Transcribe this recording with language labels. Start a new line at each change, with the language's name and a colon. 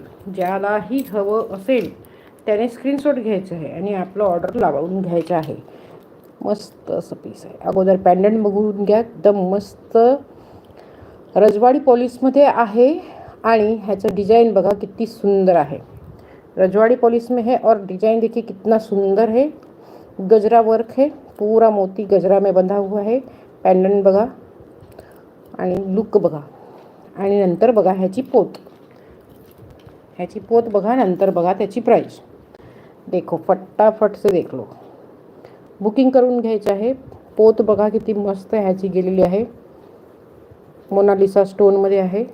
Marathi: ज्यालाही हवं असेल त्याने स्क्रीनशॉट घ्यायचं आहे आणि आपलं ऑर्डर लावून घ्यायचं आहे. मस्त असं पीस आहे. अगोदर पॅन्डंट बघून घ्या, एकदम मस्त रजवाडी पॉलिशमध्ये आहे आणि ह्याचं डिजाइन बघा किती सुंदर आहे.
Hindi: रजवाड़ी पॉलिश में है और डिजाइन देखिए कितना सुंदर है. गजरा वर्क है, पूरा मोती गजरा में बंधा हुआ है.
Marathi: पेंडेंट बघा आणि लुक बघा आणि नंतर बघा ह्याची पोत बघा, नंतर बघा त्याची प्राइस.
Hindi: देखो फटाफट से देख लो.
Marathi: बुकिंग करून घ्यायचं आहे. पोत बघा किती मस्त ह्याची गेलेली आहे. मोनालिसा स्टोनमध्ये आहे.